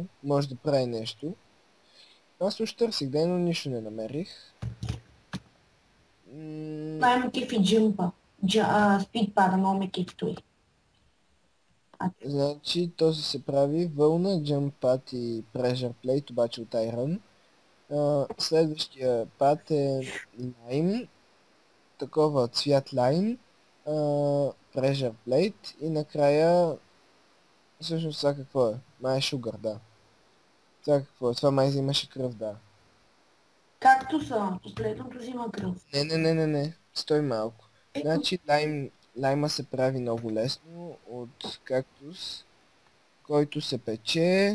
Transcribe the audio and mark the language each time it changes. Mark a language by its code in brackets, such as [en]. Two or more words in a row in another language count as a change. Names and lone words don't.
[bg] Може да прави нещо. Аз уж търсих ден, но нищо не намерих. Най-ме кефи джимпа. Спидпада, много ме кефи той. Значи този се прави вълна, [en] jump pad [bg] и [en] pressure plate, [bg] обаче от Iron. Следващия пад е lime, такова цвят lime, [en] pressure plate [bg] и накрая всъщност това какво е? Май е sugar, да. Това какво е? Това май взимаше кръв, да. Както са, последното взима кръв. Не. Стой малко. Ето, Значи лайма се прави много лесно от кактус, който се пече.